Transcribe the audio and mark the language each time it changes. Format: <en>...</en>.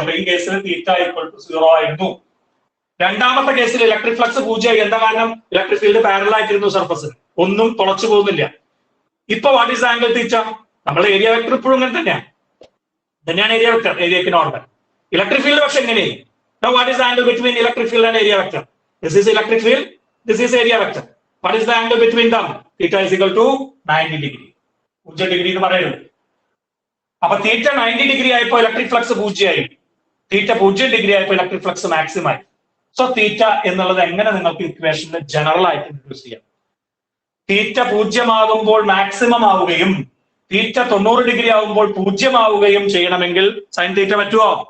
<ml>അപ്പൊ ഈ കേസിൽ തീറ്റ ഈക്വൽ ടു 0 ആയിരുന്നു. രണ്ടാമത്തെ കേസിൽ ഇലക്ട്രിക് ഫ്ലക്സ് 0 ആയി. എന്താ കാരണം? ഇലക്ട്രിക് ഫീൽഡ് പാരലൽ ആയിട്ടിരുന്നു സർഫസിന്, ഒന്നും തുളച്ചു പോകുന്നില്ല. ഇപ്പൊ</ml> <en>What is angle theta?</en> <ml>നമ്മൾ ഏരിയ വെക്ടർ ഇപ്പോഴും ഇങ്ങനെ തന്നെയാണ് area vector, ഏരിയക്ക് normal. Electric field പക്ഷെ എങ്ങനെയായി?</ml> <en>Now what is the angle between electric field and area vector? This is electric field, this is area vector. What is the angle between them? Theta is equal to 90 degree.</en> <ml>0 degree എന്ന് പറയുന്നത്. അപ്പൊ തീറ്റ 90 degree ആയപ്പോൾ electric flux 0 ആയി. തീറ്റ 0 degree ആയപ്പോൾ electric flux maximum ആയി. So തീറ്റ എന്നുള്ളത് എങ്ങനെ നിങ്ങൾക്ക് ഇക്വേഷനിൽ ജനറൽ ആയിട്ട് ഇൻട്രൊഡ്യൂസ് ചെയ്യാം? തീറ്റ 0 ആകുമ്പോൾ മാക്സിമം ആവുകയും തീറ്റ 90 ഡിഗ്രി ആകുമ്പോൾ 0 ആവുകയും ചെയ്യണമെങ്കിൽ സൈൻ തീറ്റ പറ്റുമോ?</ml>